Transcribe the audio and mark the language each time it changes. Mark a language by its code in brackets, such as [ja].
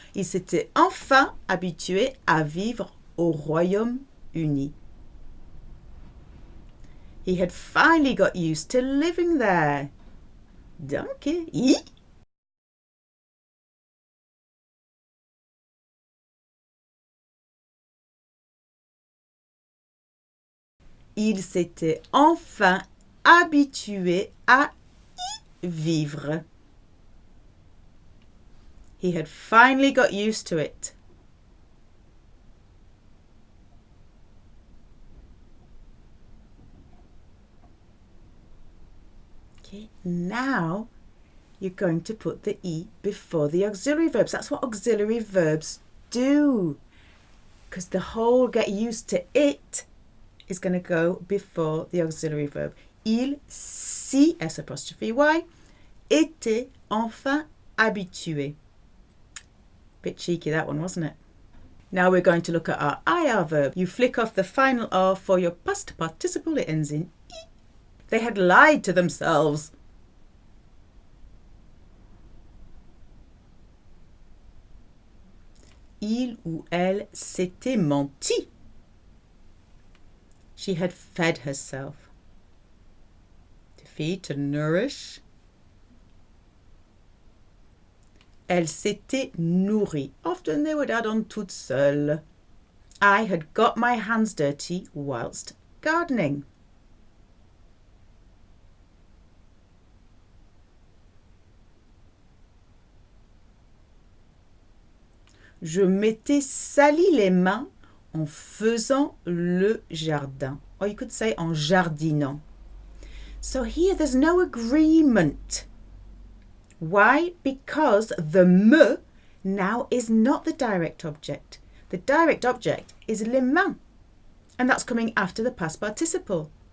[fr] Il s'était enfin habitué à vivre au Royaume-Uni. [en] He had finally got used to living there. [de] Danke. [fr] Il s'était enfin habitué à y vivre. [en] He had finally got used to it. Okay, now you're going to put the E before the auxiliary verbs. That's what auxiliary verbs do. Because the whole get used to it is going to go before the auxiliary verb. [fr] Il s'y, S''y, était enfin habitué. [en] Bit cheeky that one, wasn't it? Now we're going to look at our IR verb. You flick off the final R for your past participle. It ends in I. They had lied to themselves. [fr] Il ou elle s'était menti. [en] She had fed herself. To feed, to nourish. [fr] Elle s'était nourrie. [en] Often they would add on [fr] toute seule. [en] I had got my hands dirty whilst gardening. [fr] Je m'étais sali les mains en faisant le jardin. [en] Or you could say [fr] en jardinant. [en] So here there's no agreement. Why? Because the me now is not the direct object. The direct object is les mains. And that's coming after the past participle.